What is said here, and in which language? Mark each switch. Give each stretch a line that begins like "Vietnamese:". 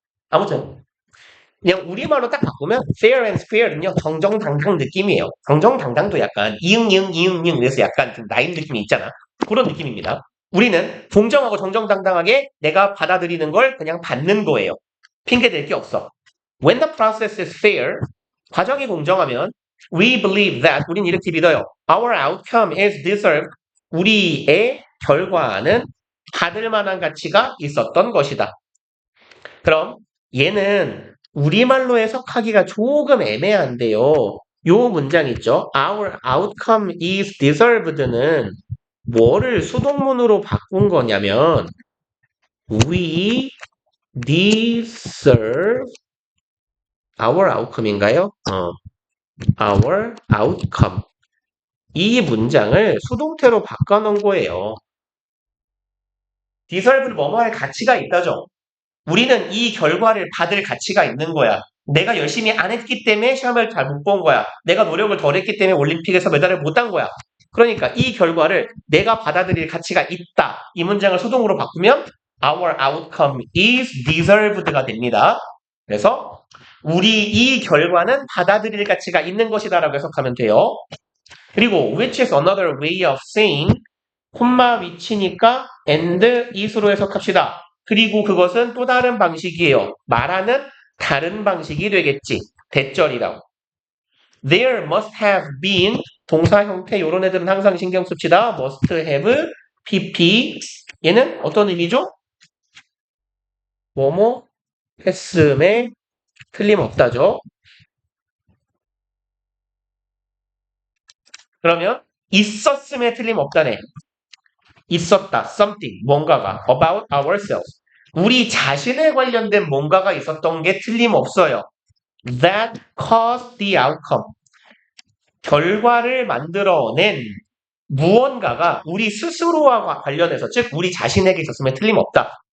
Korean: 아무튼 그냥 우리말로 딱 바꾸면 fair and square는요 정정당당 느낌이에요. 정정당당도 약간 이응이응 그래서 약간 좀 라임 느낌이 있잖아. 그런 느낌입니다. 우리는 공정하고 정정당당하게 내가 받아들이는 걸 그냥 받는 거예요. 핑계 댈 게 없어.
English: When the process is fair,
Korean: 과정이 공정하면
English: we believe that
Korean: 우린 이렇게 믿어요.
English: Our outcome is deserved.
Korean: 우리의 결과는 받을 만한 가치가 있었던 것이다. 그럼 얘는 우리말로 해석하기가 조금 애매한데요. 요 문장 있죠.
English: Our outcome is deserved는
Korean: 뭐를 수동문으로 바꾼 거냐면
English: we deserve our outcome인가요? our outcome.
Korean: 이 문장을 수동태로 바꿔놓은 거예요. deserve는 뭐뭐할 가치가 있다죠. 우리는 이 결과를 받을 가치가 있는 거야. 내가 열심히 안 했기 때문에 시험을 잘 못 본 거야. 내가 노력을 덜 했기 때문에 올림픽에서 메달을 못 딴 거야. 그러니까 이 결과를 내가 받아들일 가치가 있다. 이 문장을 수동으로 바꾸면
English: our outcome is deserved
Korean: 가 됩니다. 그래서 우리 이 결과는 받아들일 가치가 있는 것이다 라고 해석하면 돼요. 그리고
English: which is another way of saying
Korean: 콤마 위치니까
English: and is로
Korean: 해석합시다. 그리고 그것은 또 다른 방식이에요. 말하는 다른 방식이 되겠지. 대절이라고.
English: There must have been
Korean: 동사 형태 이런 애들은 항상 신경 씁시다. must have, pp 얘는 어떤 의미죠? 뭐뭐 했음에 틀림없다죠. 그러면 있었음에 틀림없다네. 있었다.
English: something.
Korean: 뭔가가.
English: about ourselves.
Korean: 우리 자신에 관련된 뭔가가 있었던 게 틀림없어요.
English: That caused the outcome.
Korean: 결과를 만들어낸 무언가가 우리 스스로와 관련해서 즉 우리 자신에게 있었으면 틀림없다.